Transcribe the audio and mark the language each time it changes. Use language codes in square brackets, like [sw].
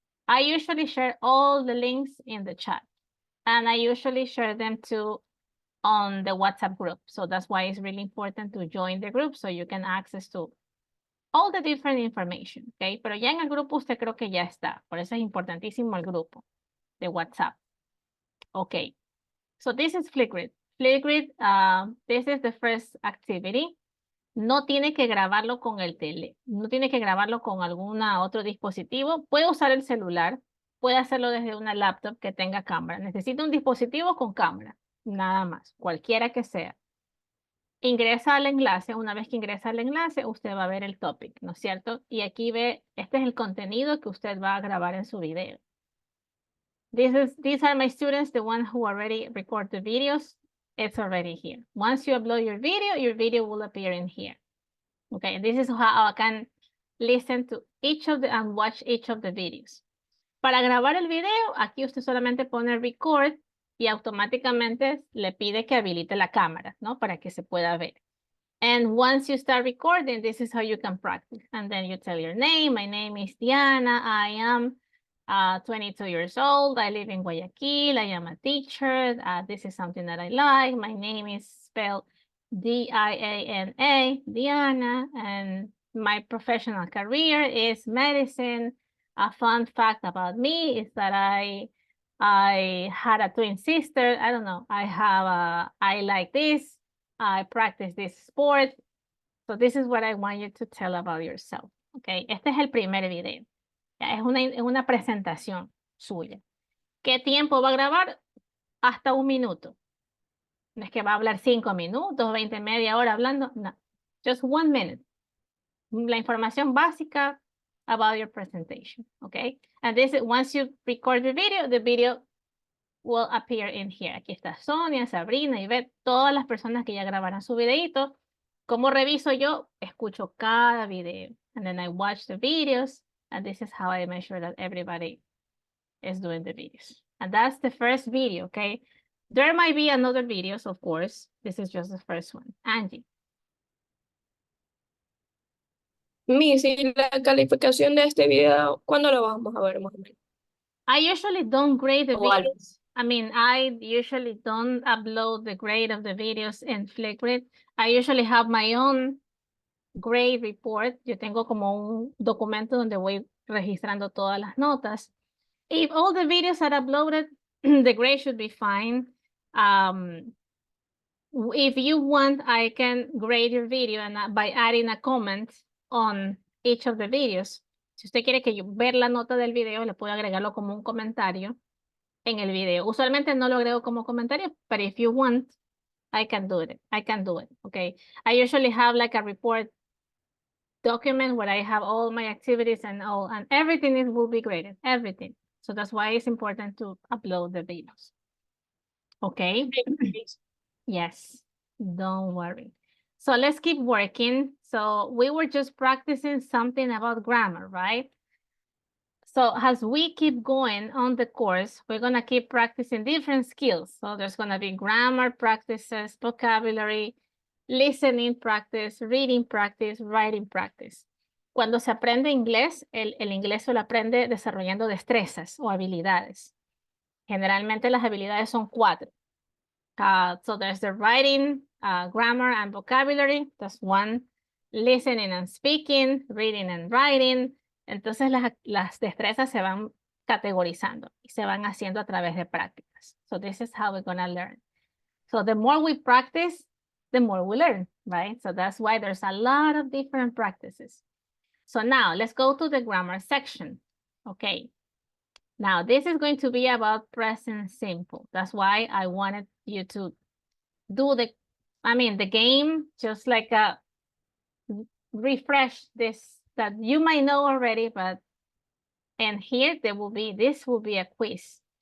[en] I usually share all the links in the chat and I usually share them on the WhatsApp group. So that's why it's really important to join the group so you can access to all the different information, okay? [es] Pero ya en el grupo usted creo que ya está. Por eso es importantísimo el grupo de WhatsApp. [en] Okay. So this is Flipgrid. Flipgrid, this is the first activity. [es] No tiene que grabarlo con no tiene que grabarlo con algún otro dispositivo. Puede usar el celular, puede hacerlo desde una laptop que tenga cámara. Necesita un dispositivo con cámara, nada más, cualquiera que sea. Ingresa al enlace, una vez que ingresa al enlace, usted va a ver el topic, ¿no es cierto? Y aquí ve, este es el contenido que usted va a grabar en su video. [en] These are my students, the ones who already record the videos. It's already here. Once you upload your video will appear in here. Okay, and this is how I can listen to and watch each of the videos. [es] Para grabar el video, aquí usted solamente pone record y automáticamente le pide que habilite la cámara, ¿no? Para que se pueda ver. [en] And once you start recording, this is how you can practice. And then you tell your name. My name is Diana. I am 22 years old. I live in Guayaquil. I am a teacher. This is something that I like. My name is spelled D-I-A-N-A, Diana. And my professional career is medicine. A fun fact about me is that I had a twin sister. I don't know. I like this. I practice this sport. So this is what I want you to tell about yourself. [es] Okay. Este es el primer video. Es una presentación suya. ¿Qué tiempo va a grabar? Hasta 1 minuto. No es que va a hablar 5 minutos, 20, media hora hablando. No. [en] Just 1 minute. [es] La información básica, [en] about your presentation, okay? And this is, once you record the video will appear in here. [es] Aquí está Sonia, Sabrina, Ivette, todas las personas que ya grabaron su videito. ¿Cómo reviso yo? Escucho cada video. [en] And then I watch the videos. And this is how I make sure that everybody is doing the videos. And that's the first video, okay? There might be another videos, of course. This is just the first one. Angie. [es] Miss, ¿y la calificación de este video, cuándo lo vamos a ver más o menos? [en] I usually don't grade the [es] O algo. [en] videos. I mean, I usually don't upload the grade of the videos in Flipgrid. I usually have my own grade report. [es] Yo tengo como un documento donde voy registrando todas las notas. [en] If all the videos are uploaded, the grade should be fine. If you want, I can grade your video and by adding a comment on each of the videos. [es] Si usted quiere que yo ver la nota del video, le puedo agregarlo como un comentario en el video. Usualmente no lo agrego como comentario, [en] but if you want, I can do it. I can do it, okay? I usually have like a report document where I have all my activities and everything will be graded, everything. So that's why it's important to upload the videos. Okay? Yes, don't worry. So let's keep working. So we were just practicing something about grammar, right? So as we keep going on the course, we're going to keep practicing different skills. So there's going to be grammar practices, vocabulary, listening practice, reading practice, writing practice. [es] Cuando se aprende inglés, el inglés se lo aprende desarrollando destrezas o habilidades. Generalmente las habilidades son 4. [en] So there's the writing, grammar and vocabulary. That's 1. Listening and speaking, reading and writing. [es] Entonces las destrezas se van categorizando y se van haciendo a través de prácticas. [en] So this is how we're going to learn. So the more we practice, the more we learn, right? So that's why there's a lot of different practices. So now let's go to the grammar section. Okay. Now this is going to be about present simple. That's why I wanted you to do the game, just like a refresh this that you might know already, and here this will be a quiz.